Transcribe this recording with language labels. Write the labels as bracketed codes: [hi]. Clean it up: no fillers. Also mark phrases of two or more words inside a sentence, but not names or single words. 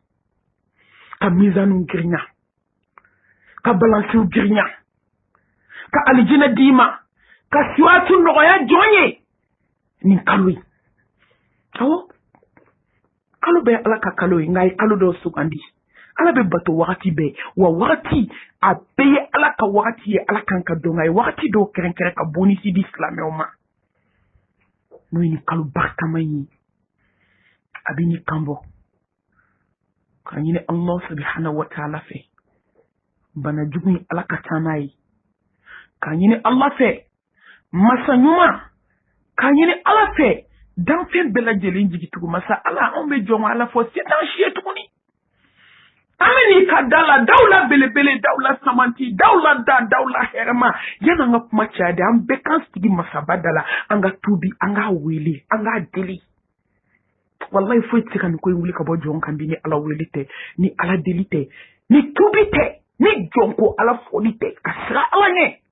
[bm] ka mizaniw girinya ka balansiw girinya ka alijinɛ d'i ma ka siwaatu nɔgɔya jɔn ye nin kalo ye awɔ kalo bɛɛ ala ka kalo ye nka a ye kalo dɔw sugandi ala bɛ bato wagati bɛɛ wa wagati a bɛɛ ye ala ka wagati ye ala kan ka dɔn a ye wagati dɔw kɛrɛnkɛrɛn ka bonisi di silamɛw ma n'o ye nin kalo barikama ye a bɛ nin kan bɔ k'a ɲini [ar] الله سبحانه و تعالى [bm] fɛ bana jugu in ala ka taa n'a ye k'a ɲini ala fɛ masa ɲuman k'a ɲini ala fɛ danfɛn bɛɛ lajɛlen jigitugu masa ala anw bɛ jɔn ala fɔ se t'an si ye tuguni an bɛ n'i ka da la daw la belebele daw la samanti daw la da daw la hɛrɛma yanni an ka kuma caya de an bɛɛ k'an sigi masaba da la an ka tuubi an k'a wele an k'a deli wallahi foyi tɛ se ka nin ko in wuli ka bɔ jɔn kan bi ni ala wele tɛ ni ala deli tɛ ni tuubi tɛ ni jɔn ko ala fɔli tɛ ka sira ala ɲɛ